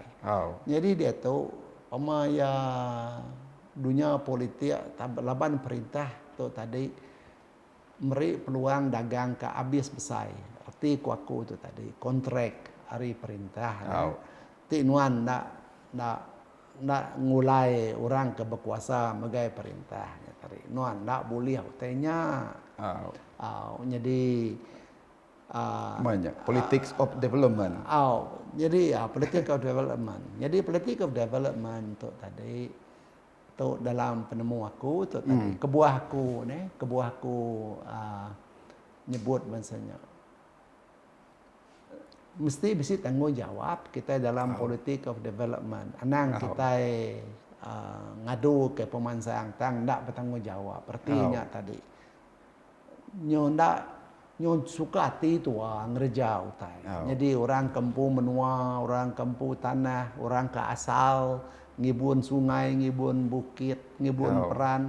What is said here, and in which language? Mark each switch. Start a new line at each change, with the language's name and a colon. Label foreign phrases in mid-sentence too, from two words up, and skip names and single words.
Iban: Jadi dia tu pemaya dunia politik laban perintah tu tadi meri peluang dagang ke habis besar. Arti aku tu tadi kontrak hari perintah. Ti nuan nak ngulai orang ke berkuasa megai perintah tadi. Nuan nak boleh utainya. Jadi
English: banyak politics of development. Jadi politics of development.
Iban: Jadi
English: politics of development
Iban: tu tadi tu dalam penemu aku tu tadi kebuah aku nyebut bahasanya mesti bisa tanggungjawab kita dalam politik
English: of development.
Iban: Anang kita ngadu ke pemansang tang ndak bertanggungjawab. Artinya tadi nyo suka hati tua ngerja utai. Jadi orang kampung menua, orang kampung tanah, orang ke asal, ngibun sungai, ngibun bukit, ngibun peran.